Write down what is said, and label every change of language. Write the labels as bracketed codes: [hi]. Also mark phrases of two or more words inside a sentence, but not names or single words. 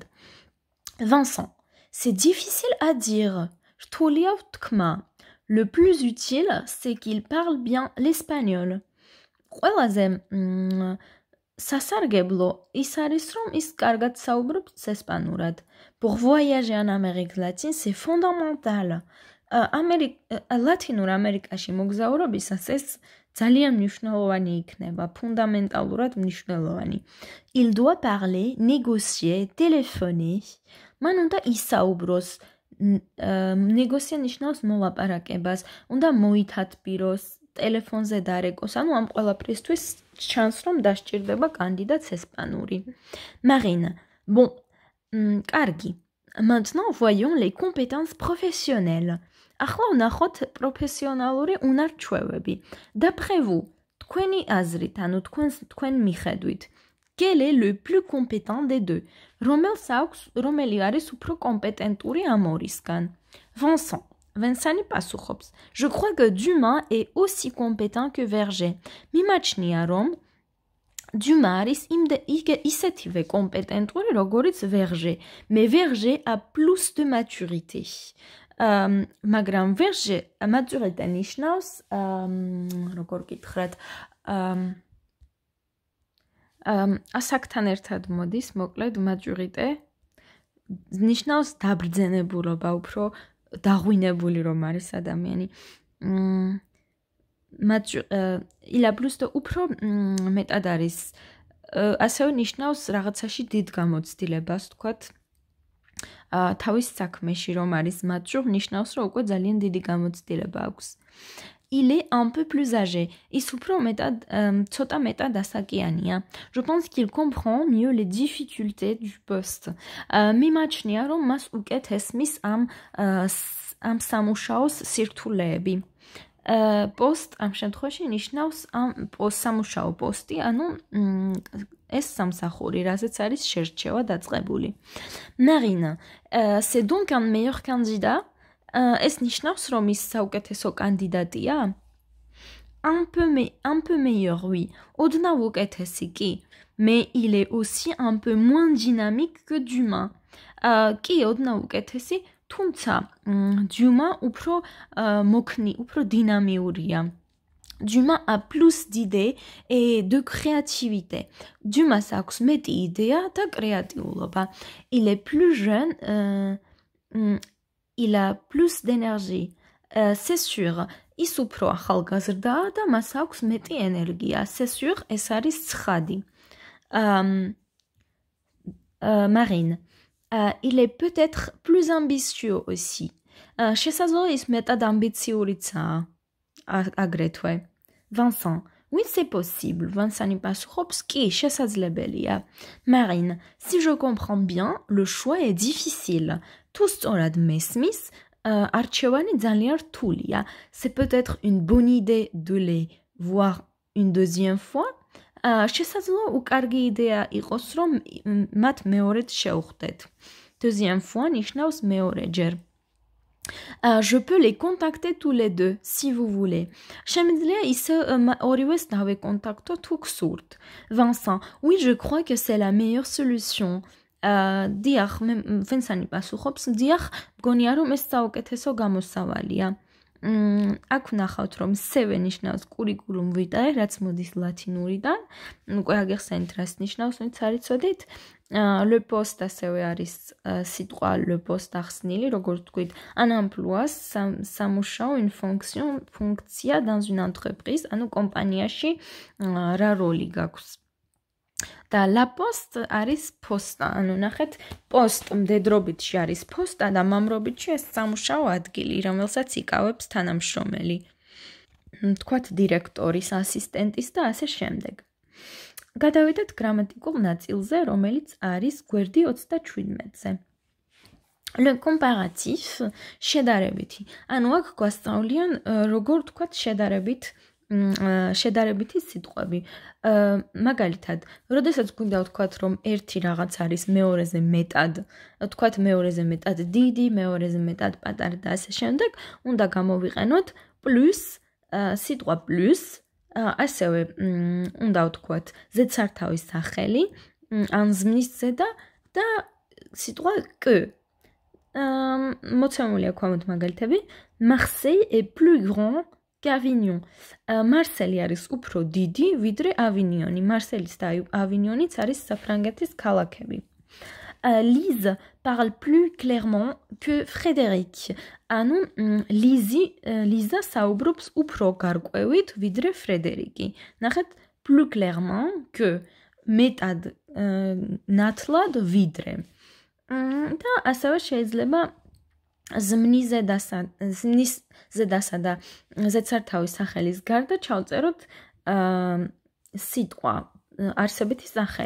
[fr] Vincent. C'est difficile à dire. [ka] რთულია ვთქმა. [fr] Le plus utile, c'est qu'il parle bien l'espagnol. [ka] ყველაზე სასარგებლო ის არის, რომ ის კარგად საუბრობს ესპანურად. [fr] Pour voyager en Amérique latine, c'est fondamental. [ka] ლათინურ ამერიკაში მოგზაურობისას ეს ძალიან მნიშვნელოვანი იქნება, ფუნდამენტალურად მნიშვნელოვანი. [fr] Il doit parler, négocier, téléphoner. [ka] მან უნდა ისაუბროს, ნეგოსია ნიშნავს მოლაპარაკებას, უნდა მოითათბიროს, ტელეფონზე დარეკოს, ანუ ამ ყველაფრისთვის ჩანს, რომ დასჭირდება კანდიდატს ესპანური. [fr] Marine. Bon, კარგი. Maintenant, voyons les compétences professionnelles. [ka] ახლა ვნახოთ პროფესიონალური უნარ-ჩვევები. [fr] D'après vous, [ka] თქვენი აზრით, ანუ თქვენ მიხედვით, [fr] quel est le plus compétent des deux? [ka] რომელი არის უფრო კომპეტენტური ამ ორისგან? Vincent. Vincent პასუხობს. [fr] Je crois que Dumas est aussi compétent que Verger. [ka] მიმაჩნია, რომ Dumas არის ისეთივე კომპეტენტური, როგორიც Verger. [fr] Mais Verger a plus de maturité. [ka] მაგრამ Verger maturité ნიშნავს, როგორ გითხრათ, ასაკთან ერთად მოდის, მოკლედ maturité ნიშნავს დაბრძენებულობა, უფრო დაღვინებული რომ არის ადამიანი. [fr] Il a plus de [ka] უფრო მეტად არის, ასევე ნიშნავს რაღაცაში დიდ გამოცდილებას, თქვათ, თავის საქმეში რომ არის mature, ნიშნავს რომ უკვე ძალიან დიდი გამოცდილება აქვს. [fr] Il est un peu plus âgé. [ka] ის უფრო მეტად, ცოტა მეტად ასაკიანია. [fr] Je pense qu'il comprend mieux les difficultés du poste. [ka] მიმაჩნია რომ მას უკეთ ესმის ამ სამუშაოს სირთულეები. Post ამ შემთხვევაში ნიშნავს ამ სამუშაო პოსტი, ანუ ეს სამსახური, რაზეც არის შერჩევა დაწყებული. [fr] Marine, c'est donc un meilleur candidat? [ka] ეს ნიშნავს, რომ ის საუკეთესო კანდიდატია? [fr] Un peu meilleur, oui. [ka] ოდნავ უკეთესი კი. [fr] Mais il est aussi un peu moins dynamique que Dumas. [ka] კი, ოდნავ უკეთესი, თუმცა Dumas უფრო მოქნი, უფრო დინამიურია. [fr] Dumas a plus d'idées et de créativité. [ka] Dumas აქვს მეტი იდეა და კრეატიულობა. [fr] Il est plus jeune, il a plus d'énergie. C'est sûr. [ka] ის უფრო ახალგაზრდაა და მას აქვს მეტი ენერგია. [fr] C'est sûr, [ka] ეს არის ცხადი. [fr] Marine. Il est peut-être plus ambitieux aussi. [ka] შესაძლოა ის მეტად ამბიციურიცაა აგრეთვე. [fr] Vincent. Oui, c'est possible. Vincent [ka] პასუხობს, კი, შესაძლებელია. [fr] Marine. Si je comprends bien, le choix est difficile. [ka] თუ სწორად მესმის, არჩევანი ძალიან რთულია. [fr] C'est peut-être une bonne idée de les voir une deuxième fois. [ka] შესაძლოა უკარგი იდეა იყოს, რომ მათ მეორედ შევხვდეთ. [fr] Deuxième fois [ka] ნიშნავს მეორეჯერ. [fr] Je peux les contacter tous les deux, si vous voulez. [ka] შემიძლია ისე ორივეს დავეკონტაქტო თუ გსურთ. [fr] Vincent, oui, je crois que c'est la meilleure solution. [ka] დიახ, მე Vincent პასუხობს, დიახ, მგონია რომ ეს საუკეთესო გამოსავალია. აქ ვნახავთ, რომ seve ნიშნავს [la] curriculum vitae, [ka] რაც მოდის ლათინურიდან. უკვე აგეხსენით, რას ნიშნავს, ვინც არ იცოდით. [fr] Le poste [ka] ასევე არის სიტყვა [fr] le poste [ka] ახსნილი, როგორც თქვით, un emploi, სამუშაო, une fonction, ფუნქცია dans une entreprise, ანუ კომპანიაში რა როლი გაქვს. და [fr] la poste [ka] არის posta, ანუ ნახეთ, post მდედრობითში არის posta და მამრობითში ეს სამუშაო ადგილი, რომელსაც იკავებს თანამშრომელი. თქვათ დირექტორის, ასისტენტის და ასე შემდეგ. გადავიდეთ გრამატიკულ ნაწილზე, რომელიც არის გვერდი 37-ზე. [fr] Le comparatif, [ka] შედარებითი. ანუ აქ გვასწავლიან, როგორ თქვათ შედარებითი სიტყვები. მაგალითად, როდესაც გვინდა ვთქვათ, რომ ერთი რაღაც არის მეორეზე მეტად, ვთქვათ მეორეზე მეტად დიდი, მეორეზე მეტად პატარა და ასე შემდეგ, უნდა გამოვიყენოთ plus, სიტყვა plus, ასევე უნდა ვთქვათ ზედსართავის სახელი, ან ზმნის ზედა და სიტყვა que. მოცემულია ქვემოთ მაგალითები. [fr] Marseille est plus grand qu'Avignon. [ka] Marseille არის უფრო დიდი, ვიდრე Avignon. Marseille და Avignon-იც არის საფრანგეთის ქალაქები. [fr] Lise parle plus clairement que Frédéric. [ka] ანუ Lisa საუბრობს უფრო გარკვევით, ვიდრე Ფრედერიკი. ნახეთ, [fr] plus clairement que [ka] მეტად ნათლად ვიდრე. და ასევე შეიძლება ზმნის ზედასა და ზედსართავის სახელის გარდა ჩავწეროთ სიტყვა არსებითი სახელი.